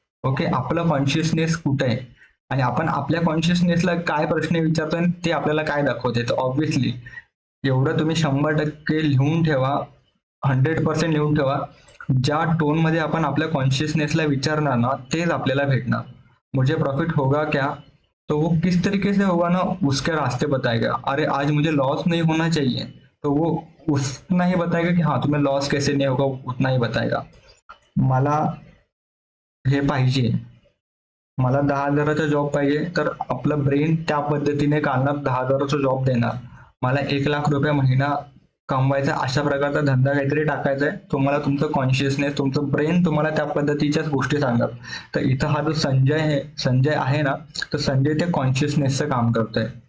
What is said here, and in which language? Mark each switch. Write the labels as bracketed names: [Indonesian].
[Marathi] Okay, आपलं consciousness कुठे आहे आणि आपण आपल्या कॉन्शियसनेसला काय प्रश्न विचारतोय ते आपल्याला काय दाखवते. तर ऑब्व्हियसली एवढं तुम्ही 100% लिहून ठेवा, 100% लिहून ठेवा. ज्या टोन मध्ये आपण आपल्या कॉन्शियसनेसला विचारणार ना तेच आपल्याला भेटणार. [Hindi] मुझे प्रॉफिट होगा क्या, तो वो किस तरीके से होगा ना उसके रास्ते बताएगा. अरे आज मुझे लॉस नहीं होना चाहिए तो वो उतना ही बताएगा कि हाँ तुम्हें लॉस कैसे नहीं होगा, उतना ही बताएगा. [Marathi] मला हे पाहिजे मला 10,000चा जॉब पाहिजे, तर आपलं ब्रेन त्या पद्धतीने काढणार, 10,000चा जॉब देणार. मला 1,00,000 रुपये महिना कमवायचा, अशा प्रकारचा धंदा काहीतरी टाकायचा आहे. तुम्हाला तुमचं कॉन्शियसनेस, तुमचं ब्रेन तुम्हाला त्या पद्धतीच्याच गोष्टी सांगणार. तर इथं हा जो संजय आहे ना, तर संजय ते कॉन्शियसनेसचं काम करतोय.